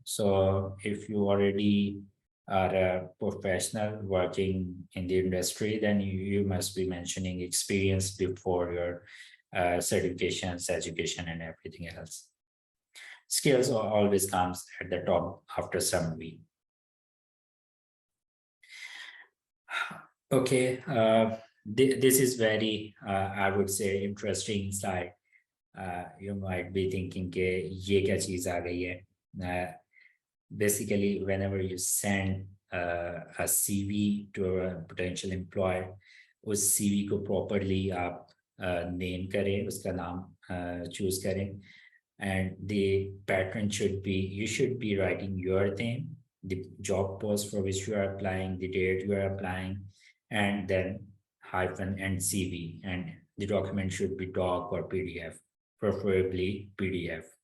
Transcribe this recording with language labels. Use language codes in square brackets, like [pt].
[en] So if you already are a professional working in the industry, then you must be mentioning experience before your certifications, education, and everything else. Skills always comes at the top after summary. Okay, this is very, I would say, interesting slide. You might be thinking [hi] के ये क्या चीज आ गई है. [en] Basically, whenever you send a CV to a potential employer, [hi] उस CV को properly आप name करें, उसका नाम choose करें, [en] and the pattern should be, you should be writing your name, the job post for which you are applying, the date you are applying, and then hyphen and CV, and the document should be doc or PDF, preferably PDF.